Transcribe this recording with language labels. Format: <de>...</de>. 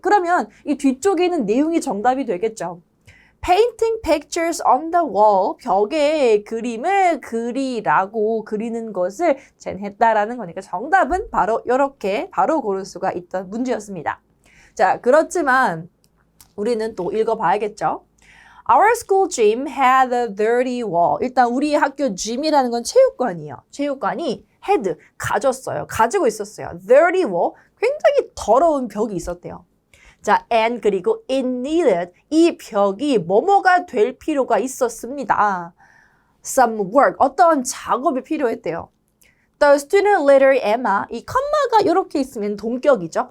<ko>그러면 이 뒤쪽에 있는 내용이 정답이 되겠죠.</ko> <en>Painting pictures on the wall,</en> <ko>벽에 그림을 그리라고 그리는 것을 제안했다라는 거니까 정답은 바로 이렇게 바로 고를 수가 있던 문제였습니다. 자, 그렇지만 우리는 또 읽어봐야겠죠.</ko> <en>Our school gym had a dirty wall.</en> <ko>일단 우리 학교 gym이라는 건 체육관이에요. 체육관이 had, 가지고 있었어요.</ko> <en>Dirty wall,</en> <ko>굉장히 더러운 벽이 있었대요. 자, and 그리고</ko> <en>it needed</en> <ko>이 벽이 뭐뭐가 될 필요가 있었습니다.</ko> <en>Some work</en> <ko>어떤 작업이 필요했대요.</ko> <en>The student leader Emma</en> <ko>이 컴마가 이렇게 있으면 동격이죠.</ko>